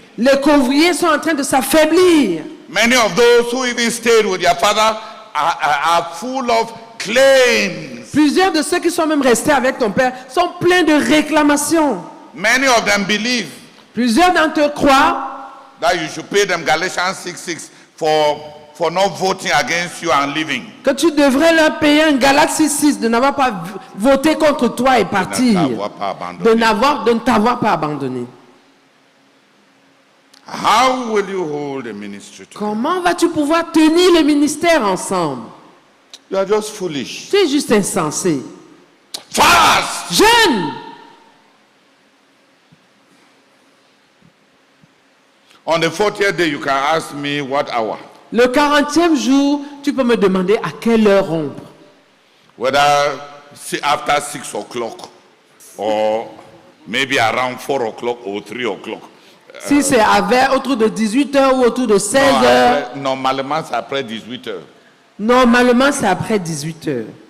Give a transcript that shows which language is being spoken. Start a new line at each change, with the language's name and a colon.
French: Les couvriers sont en train de s'affaiblir.
English: Many of those who even stayed with their father are full of claims.
French: Plusieurs de ceux qui sont même restés avec ton père sont pleins de réclamations.
English: Many of them believe
French: Plusieurs d'entre eux croient
English: that you should pay them Galatians 6:6 for not voting against you and leaving.
French: que tu devrais leur payer un Galates 6:6 de n'avoir pas voté contre toi et partir, de ne t'avoir pas abandonné.
English: How will you hold the ministry together?
French: Comment vas-tu pouvoir tenir le ministère ensemble?
English: You are just foolish.
French: Tu es juste insensé.
English: Fast!
French: Jeûne!
English: On the 40th day, you can ask me what hour.
French: Le 40e jour, tu peux me demander à quelle heure rompre.
English: Whether after 6 o'clock or maybe around 4 o'clock or 3 o'clock.
French: Si c'est autour de 18h ou autour de 16h. Normalement, c'est après 18h. Normalement, c'est après 18h.